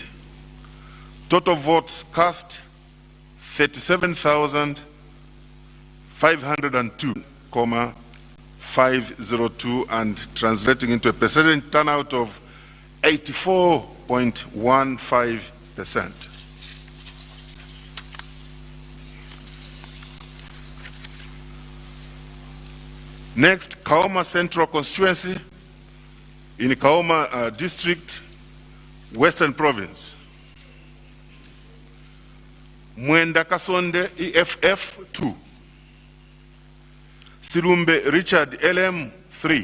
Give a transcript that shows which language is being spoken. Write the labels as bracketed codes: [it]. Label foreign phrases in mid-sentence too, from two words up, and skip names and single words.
[en] Total votes cast 37,502,502, and translating into a percentage turnout of 84.15%. Next, Kaoma Central Constituency in Kaoma District, Western Province. Mwenda Kasonde EFF 2. Silumbe Richard LM 3.